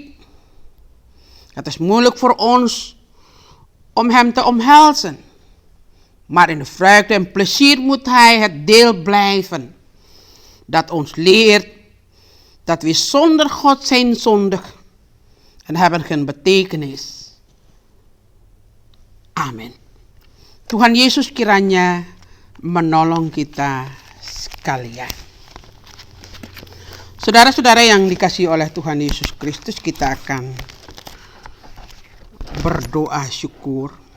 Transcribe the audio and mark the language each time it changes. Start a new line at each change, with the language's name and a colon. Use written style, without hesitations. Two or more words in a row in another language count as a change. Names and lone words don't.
Dutch: Het is moeilijk voor ons om Hem te omhelzen. Maar in de vreugde en plezier moet Hij het deel blijven. Dat ons leert dat we zonder God zijn zondig en hebben geen betekenis. Amin.
Indonesian: Tuhan Yesus kiranya menolong kita sekalian. Saudara-saudara yang dikasihi oleh Tuhan Yesus Kristus, kita akan berdoa syukur.